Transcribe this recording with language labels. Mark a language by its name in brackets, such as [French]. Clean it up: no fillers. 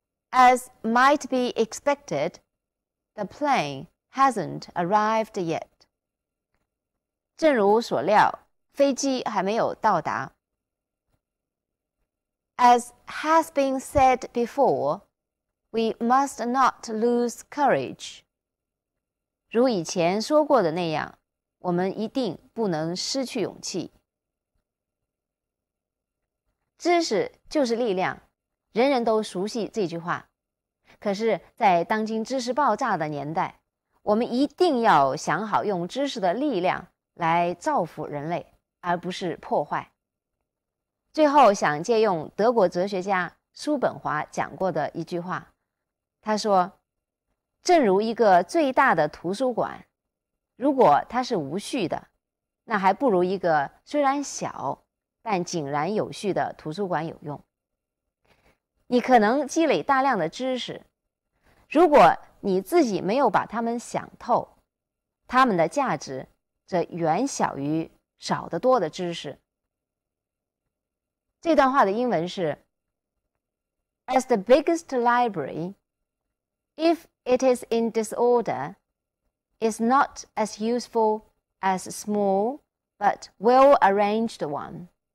[English] As might be expected, the plane hasn't arrived yet. [Chinese] 正如所料，飞机还没有到达。 [English] As has been said before, we must not lose courage. [Chinese] 如以前说过的那样，我们一定不能失去勇气。知识就是力量，人人都熟悉这句话。可是，在当今知识爆炸的年代，我们一定要想好用知识的力量来造福人类，而不是破坏。最后，想借用德国哲学家叔本华讲过的一句话，他说：“正如一个最大的图书馆，如果它是无序的，那还不如一个虽然小但井然有序的图书馆有用。” 你可能积累大量的知识，如果你自己没有把它们想透，它们的价值则远小于少得多的知识。这段话的英文是 [English] As the biggest library, if it is in disorder, is not as useful as a small but well-arranged one.